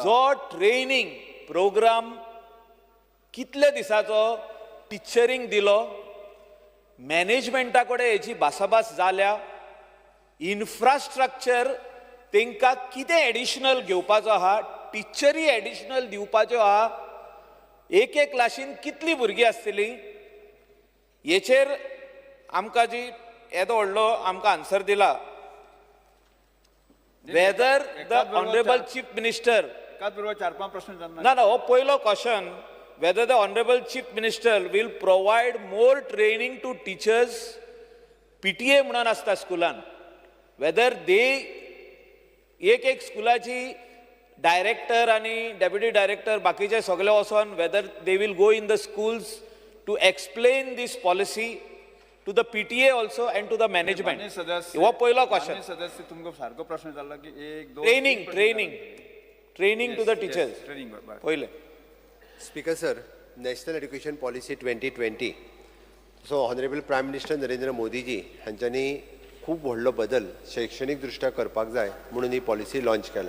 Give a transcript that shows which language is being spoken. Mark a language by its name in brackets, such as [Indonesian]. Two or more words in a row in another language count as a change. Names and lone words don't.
[Konkani] जो ट्रेनिंग प्रोग्राम कितले दिसाचो टिचरींक दिलो, मॅनेजमेंटा कडेन हेची भासाभास जाल्या, इन्फ्रास्ट्रक्चर तांकां कितें एडिशनल घेवपाचो आहा, टिचरी एडिशनल दिवपाच्यो आहा, एक क्लासीन कितलीं भुरगीं आसतलीं, हेचेर आमकां जी येदो व्हडलो आमकां आन्सर दिला. [English] Whether the honourable chief minister. [Marathi] एकाच बरोबर 4-5 प्रश्न विचारना. [Konkani] ना हो पयलो क्वेश्चन, [English] whether the honorable chief minister will provide more training to teachers, [Konkani] PTA म्हणून आसता स्कुलान, [English] whether they [Konkani] एक स्कुलाची डायरेक्टर आणि डेप्युटी डायरेक्टर बाकीचे सगळे वचोन [English] whether they will go in the schools to explain this policy to the PTA also and to the management. [Konkani] हो पयलो क्वेश्चन. सदस्य तुमकां सारको प्रश्न विचारला की 1-2 [English] Training to the teachers. ट्रेनिंग [Marathi] पहिले. [English] Speaker sir, [Konkani] नॅशनल एड्युकेशन पॉलिसी 2020 [English] so honourable prime minister [Konkani] नरेंद्र मोदीजी हांच्यांनी खूब व्हडलो बदल शैक्षणीक दृश्ट्या करपाक जाय म्हणून ही पॉलिसी लॉन्च केल्या.